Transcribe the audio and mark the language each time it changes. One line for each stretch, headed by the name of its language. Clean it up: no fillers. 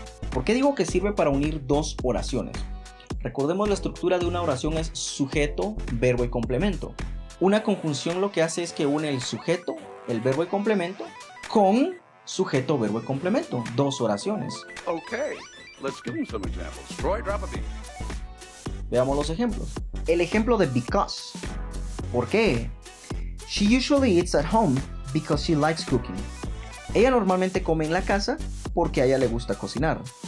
Spanish: ¿Por qué digo que sirve para unir dos oraciones? Recordemos la estructura de una oración es sujeto, verbo y complemento. Una conjunción lo que hace es que une el sujeto, el verbo y complemento con sujeto, verbo y complemento. Dos oraciones.
English: Okay, let's give him some examples. Troy, drop a beat.
Spanish: Veamos los ejemplos. El ejemplo de because. ¿Por qué?
English: She usually eats at home because she likes cooking.
Spanish: Ella normalmente come en la casa porque a ella le gusta cocinar.